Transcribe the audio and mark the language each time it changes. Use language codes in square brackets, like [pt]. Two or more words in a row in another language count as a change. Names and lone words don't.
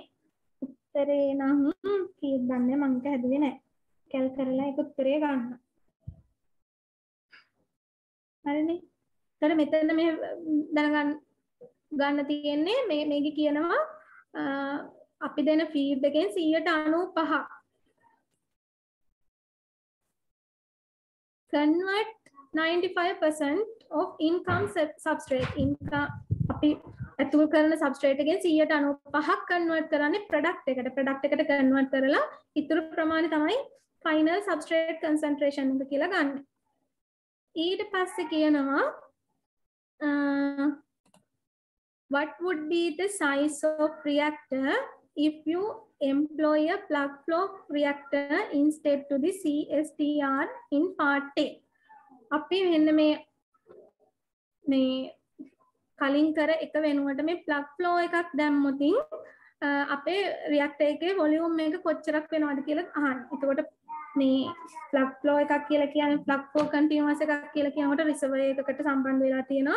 [si] උත්තරේ නම් කීයක් ගන්න මම හැදුවේ නැහැ. කැල් කරලා ඒක උත්තරේ ගන්න. හරිනේ. ඊට මෙතන මේ දැනගන්න ගන්න තියෙන්නේ මේකේ කියනවා අපි දෙන ෆීඩ් එකෙන් 95 [en] convert 95% of income substrate income [si] අපි ඇතුල් කරන substrate එකෙන් 95ක් convert කරන්නේ product එකට convert කරලා ඉතුරු ප්‍රමාණය තමයි [en] final substrate concentration [si] එක කියලා ගන්න. ඊට පස්සේ කියනවා [en] what would be the size of reactor if you employ a plug flow reactor instead to the CSTR in part A. [si] අපි මෙන්න මේ කලින් කර එක වෙනුවට මේ [en] plug flow [si] එකක් දැම්මොතින් අපේ reactor එකේ volume එක කොච්චරක් වෙනවද කියලා අහන්න. එතකොට මේ [en] plug flow [si] එකක් කියලා කියන්නේ [en] plug flow continuous [si] එකක් කියලා කියනකොට reservoir එකකට සම්බන්ධ වෙලා තියෙනවා.